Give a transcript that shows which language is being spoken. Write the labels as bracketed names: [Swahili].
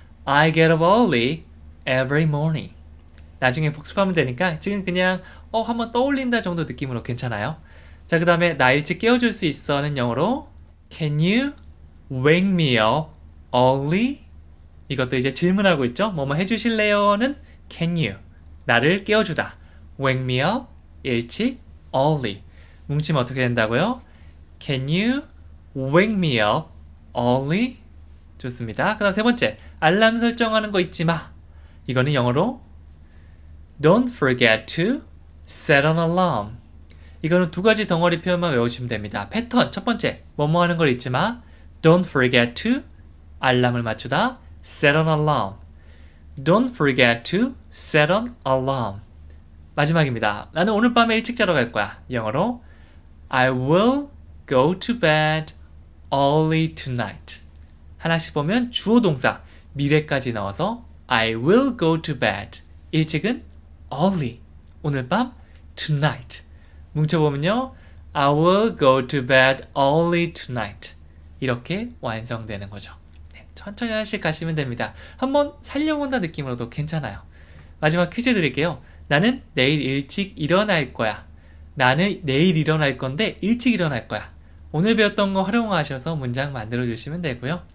[English] I get up early every morning. [Korean] 나중에 복습하면 되니까 지금 그냥 한번 떠올린다 정도 느낌으로 괜찮아요. 자, 그 다음에 나 일찍 깨워줄 수 있어는 영어로 [English] Can you wake me up early? [Korean] 이것도 이제 질문하고 있죠. 뭐뭐 해주실래요는 [English] Can you? [Korean] 나를 깨워주다. [English] Wake me up. [Korean] 일찍. [English] Early. [Korean] 뭉치면 어떻게 된다고요? [English] Can you wake me up early? [Korean] 좋습니다. 그 다음 세 번째. 알람 설정하는 거 잊지 마. 이거는 영어로 [English] Don't forget to set an alarm. [Korean] 이거는 두 가지 덩어리 표현만 외우시면 됩니다. 패턴. 첫 번째. 뭐뭐 하는 걸 잊지 마. [English] Don't forget to [Korean] 알람을 맞추다. [English] Set an alarm. Don't forget to set an alarm. [Korean] 마지막입니다. 나는 오늘 밤에 일찍 자러 갈 거야. 영어로 [English] I will go to bed early tonight. [Korean] 하나씩 보면 주어 동사 미래까지 넣어서 [English] I will go to bed. [Korean] 일찍은 early. 오늘 밤 tonight. 뭉쳐보면요. [English] I will go to bed early tonight. [Korean] 이렇게 완성되는 거죠. 천천히 하나씩 가시면 됩니다. 한번 살려본다 느낌으로도 괜찮아요. 마지막 퀴즈 드릴게요. 나는 내일 일찍 일어날 거야. 나는 내일 일어날 건데 일찍 일어날 거야. 오늘 배웠던 거 활용하셔서 문장 만들어 주시면 되고요.